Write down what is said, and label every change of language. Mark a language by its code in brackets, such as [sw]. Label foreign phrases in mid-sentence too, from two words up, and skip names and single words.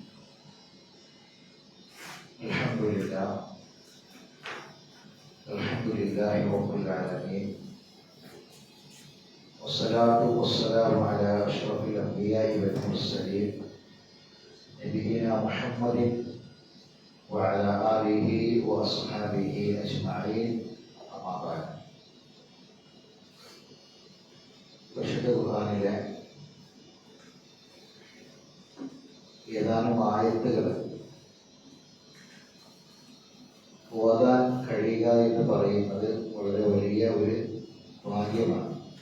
[ar] الحمد لله رب العالمين، والصلاة والسلام على أشرف الأنبياء والمرسلين نبينا محمد وعلى آله وأصحابه أجمعين. أما بعد. [ml] പരിശുദ്ധ ഖുർആനിലെ ഏതാനും ആയത്തുകൾ ഓതാൻ കഴിയുക എന്ന് പറയുന്നത് വളരെ വലിയ ഒരു ഭാഗ്യമാണ്.